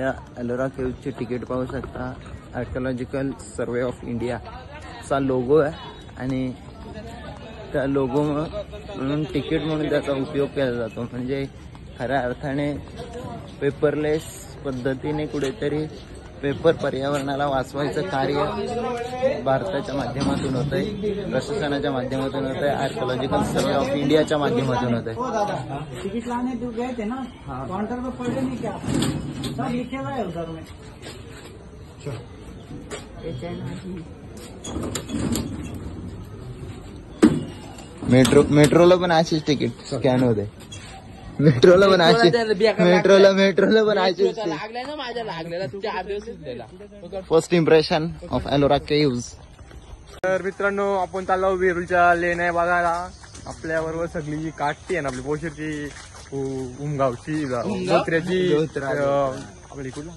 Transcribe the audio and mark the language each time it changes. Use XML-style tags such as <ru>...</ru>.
<mr>या एलोरा केव्हची तिकीट पाहू शकता. आर्किओलॉजिकल सर्वे ऑफ इंडिया चा लोगो आहे आणि त्या लोगो म्हणून तिकीट म्हणून त्याचा उपयोग केला जातो. म्हणजे खऱ्या अर्थाने पेपरलेस पद्धतीने कुठेतरी पेपर पर्यावरणाला वाचवायचं कार्य भारताच्या माध्यमातून होत आहे, प्रशासनाच्या माध्यमातून होत आहे, आर्किओलॉजिकल सर्वे ऑफ इंडियाच्या माध्यमातून होत आहे.</mr> <hi>टिकट लाने जो गए थे ना काउंटर पे पढ़े नहीं क्या सब लिखे हुआ है उधर में.</hi> <mr>मेट्रोला पण अशीच तिकीट स्कॅन होते. मेट्रोला पण अशी मेट्रोला पण अशीच.</mr> <en>First impression of Ellora caves.</en> <mr>तर मित्रांनो आपण चाललो वेरूळच्या लेण्या बघायला. आपल्या बरोबर सगळी जी काठती आहे ना आपली पोशीरची, उमगावची, धोत्र्याची, आपली</mr>